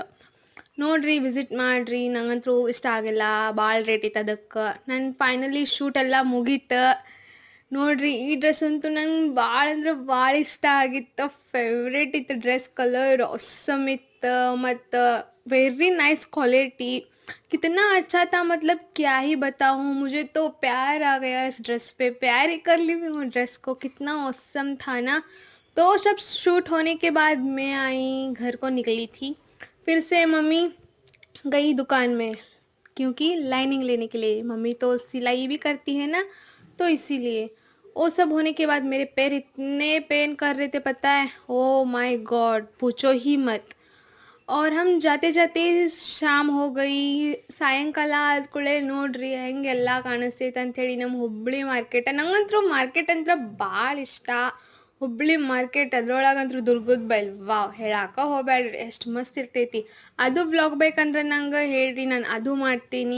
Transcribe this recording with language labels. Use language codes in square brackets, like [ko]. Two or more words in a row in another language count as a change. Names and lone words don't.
[kn] ನೋಡ್ರಿ, ವಿಸಿಟ್ ಮಾಡಿರಿ. ನಂಗಂತೂ ಇಷ್ಟ ಆಗಿಲ್ಲ, ಭಾಳ ರೇಟ್ ಇತ್ತು ಅದಕ್ಕೆ. ನನ್ನ ಫೈನಲಿ ಶೂಟ್ ಎಲ್ಲ ಮುಗೀತು. ನೋಡ್ರಿ, ಈ ಡ್ರೆಸ್ ಅಂತೂ ನಂಗೆ ಭಾಳ ಅಂದ್ರೆ ಭಾಳ ಇಷ್ಟ ಆಗಿತ್ತು. [en] ಫೇವ್ರೇಟ್ ಇತ್ತು dress. Colour awesome [kn] ಇತ್ತು ಮತ್ತು [en] very nice quality. [hi] कितना अच्छा था, मतलब क्या ही बताऊँ. मुझे तो प्यार आ गया इस ड्रेस पे. प्यार ही कर ली मैं वो ड्रेस को. कितना ऑसम था ना. तो सब शूट होने के बाद मैं आई, घर को निकली थी. फिर से मम्मी गई दुकान में, क्योंकि लाइनिंग लेने के लिए. मम्मी तो सिलाई भी करती है ना, तो इसीलिए. वो सब होने के बाद मेरे पैर इतने पेन कर रहे थे, पता है. [en] oh my god, [hi] पूछो ही मत. और हम जाते जाते ಶಾಮ್ हो गई. [kn] ಸಾಯಂಕಾಲ ಆದ ಕೂಡಲೇ ನೋಡ್ರಿ ಹೆಂಗೆಲ್ಲ ಕಾಣಿಸ್ತೈತೆ ಅಂಥೇಳಿ ನಮ್ಮ ಹುಬ್ಬಳ್ಳಿ ಮಾರ್ಕೆಟ್. ನಂಗಂತೂ ಮಾರ್ಕೆಟ್ ಅಂದ್ರೆ ಭಾಳ ಇಷ್ಟ. ಹುಬ್ಬಳ್ಳಿ ಮಾರ್ಕೆಟ್ ಅದ್ರೊಳಗಂತೂ ದುರ್ಗದ ಬೈಲ್ ವಾವ್, ಹೇಳಾಕ ಹೋಗ್ಬೇಡ್ರಿ, ಎಷ್ಟು ಮಸ್ತ್ ಇರ್ತೈತಿ. ಅದು ವ್ಲಾಗ್ ಬೇಕಂದ್ರೆ ನಂಗೆ ಹೇಳ್ರಿ, ನಾನು ಅದು ಮಾಡ್ತೀನಿ.